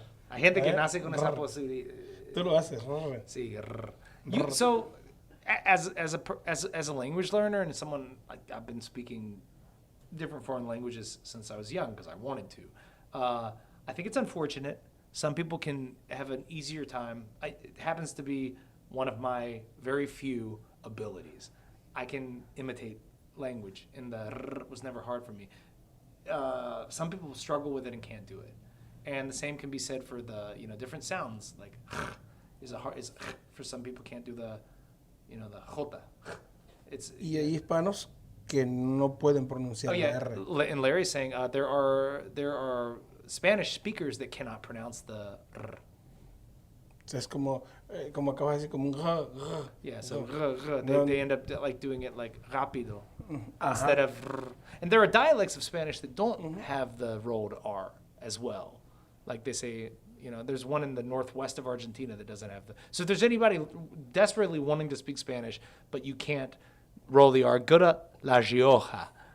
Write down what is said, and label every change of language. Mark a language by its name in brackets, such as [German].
[Spanish] Hay gente que nace con esa posibilidad. Tú lo haces, ¿no? Sí. So, [English] as a language learner and someone, I've been speaking different foreign languages since I was young because I wanted to. I think it's unfortunate. Some people can have an easier time. It happens to be one of my very few abilities. I can imitate language, and the r was never hard for me. Some people struggle with it and can't do it. And the same can be said for the different sounds. Like is for some people can't do the the jota. [Spanish] Y hay hispanos que no pueden pronunciar la R. [English] And Larry's saying there are Spanish speakers that cannot pronounce the r. [Spanish] Es como acabas de decir, como un [English] Yeah, so they end up like doing it like rápido instead of r. And there are dialects of Spanish that don't have the rolled R as well. Like they say, there's one in the northwest of Argentina that doesn't have the. So if there's anybody desperately wanting to speak Spanish, but you can't roll the R, go to La Rioja.